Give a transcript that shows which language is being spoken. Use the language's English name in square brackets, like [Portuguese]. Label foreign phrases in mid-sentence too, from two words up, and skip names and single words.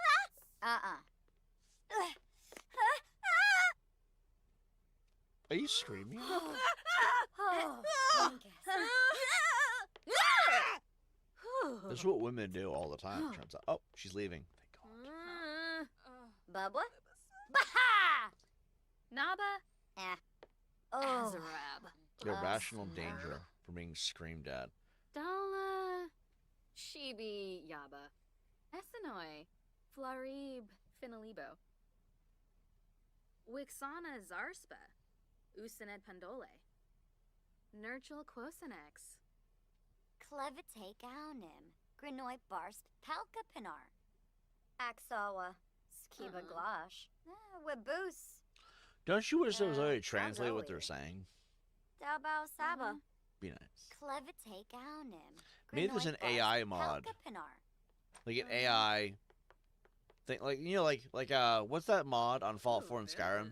[English] Are you screaming? Oh, This is what women do all the time. It turns out. Oh, she's leaving. Thank God. Bubba? Baha! Naba. Oh. Azarab. Irrational Bless danger her. from being screamed at. Dala. Shibi Yaba. Essenoi. Flarib Finalibo. Wixana Zarspa. Usanet Pandole. Nurchel Quosenex. Clevite Gaunim. Granoi Barst Palka Pinar. Axawa. Skiba Glash. Webus. Don't you wish there was a way to I'll translate go what they're with it. saying? Dabao Saba. Be nice. Clevite Gaunim. Maybe there's an AI mod. Palka Pinar. Like an AI thing, like what's that mod on Fallout 4 and Skyrim